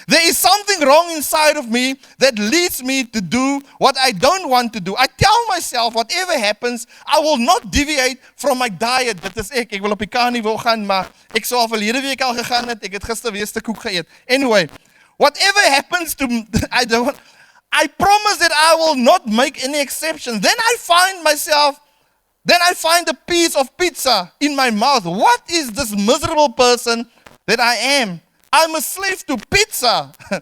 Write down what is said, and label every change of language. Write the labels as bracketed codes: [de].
[en] There is something wrong inside of me that leads me to do what I don't want to do. I tell myself, whatever happens, I will not deviate from my diet. [af] Dit is ek wil op die carnivore gaan, maar ek sou al verlede week al gegaan het, ek het gister weer 'n stuk koek geëet. [en] Anyway, whatever happens to me, I promise that I will not make any exception. Then I find a piece of pizza in my mouth. What is this miserable person that I am? I'm a slave to pizza.